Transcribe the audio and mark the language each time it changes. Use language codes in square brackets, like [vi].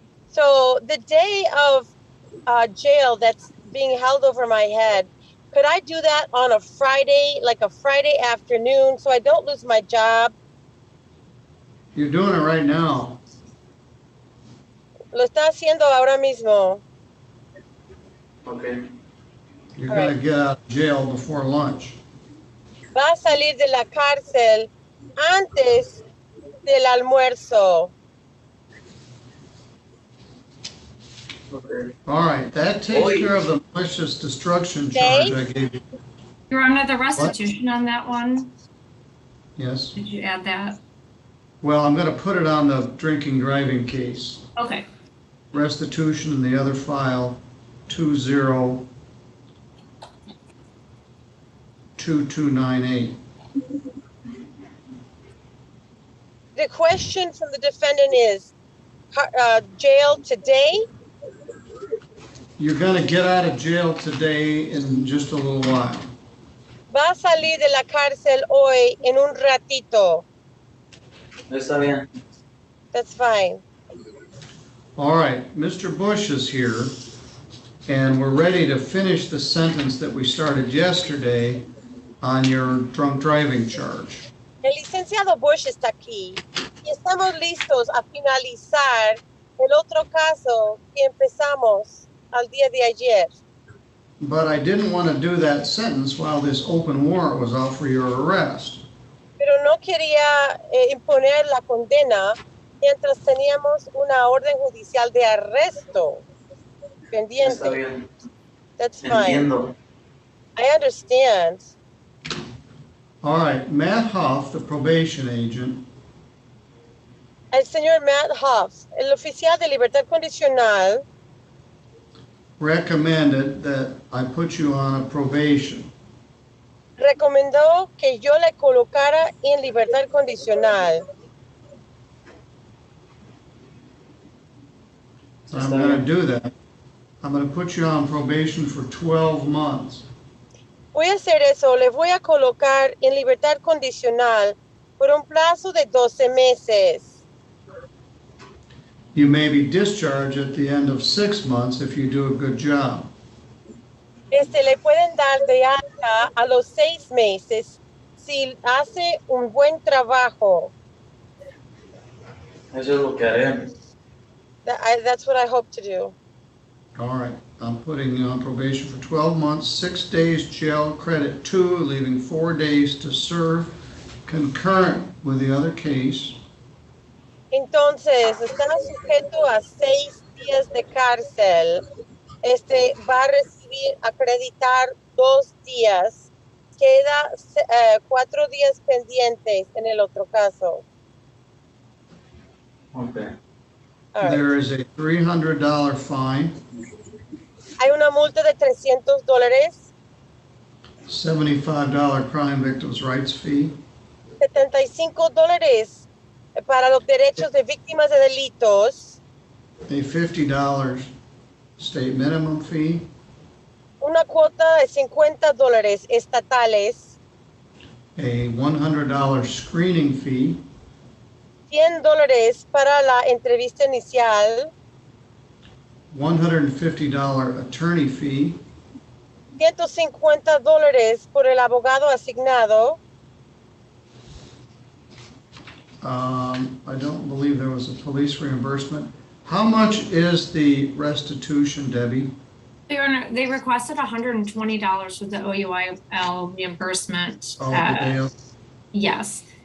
[en] So the day of jail that's being held over my head, could I do that on a Friday, like a Friday afternoon, so I don't lose my job? You're doing it right now. [es] Lo está haciendo ahora mismo. [en] Okay. You're going to get out of jail before lunch. [es] Va a salir de la cárcel antes del almuerzo. [en] Okay. All right, that takes care of the malicious destruction charge I gave you. You're under the restitution on that one? Yes. Did you add that? Well, I'm going to put it on the drinking driving case. Okay. Restitution in the other file, 202298. The question from the defendant is, jail today? You're going to get out of jail today in just a little while. [es] Va a salir de la cárcel hoy en un ratito. Está bien. [en] That's fine. All right, Mr. Bush is here, and we're ready to finish the sentence that we started yesterday on your drunk driving charge. [es] El licenciado Bush está aquí y estamos listos a finalizar el otro caso que empezamos al día de ayer. [en] But I didn't want to do that sentence while this open warrant was out for your arrest. [es] Pero no quería imponer la condena mientras teníamos una orden judicial de arresto pendiente. Está bien. [en] That's fine. [es] Entiendo. [en] I understand. All right, Matt Huff, the probation agent, [es] El señor Matt Huff, el oficial de libertad condicional, [en] recommended that I put you on a probation. [es] recomendó que yo le colocara en libertad condicional. [en] So I'm going to do that. I'm going to put you on probation for 12 months. [es] Voy a hacer eso, le voy a colocar en libertad condicional por un plazo de 12 meses. [en] You may be discharged at the end of 6 months if you do a good job. [es] Le pueden dar de alta a los 6 meses si hace un buen trabajo. Eso es lo que haré. [en] That's what I hope to do. All right, I'm putting you on probation for 12 months, 6 days jail credit 2, leaving 4 days to serve, concurrent with the other case. [es] Entonces, está sujeto a 6 días de cárcel. Va a recibir, acreditar 2 días. Queda 4 días pendientes en el otro caso. [en] Okay. Right. There is a $300 fine, [es] Hay una multa de $300, [en] $75 crime victims' rights fee, [es] $75 para los derechos de víctimas de delitos, [en] a $50 state minimum fee, [es] una cuota de $50 estatales, [en] a $100 screening fee, [es] $100 para la entrevista inicial, [en] $150 attorney fee, [es] $150 por el abogado asignado. [en] I don't believe there was a police reimbursement. How much is the restitution, Debbie? They requested $120 for the OUIL reimbursement. Yes.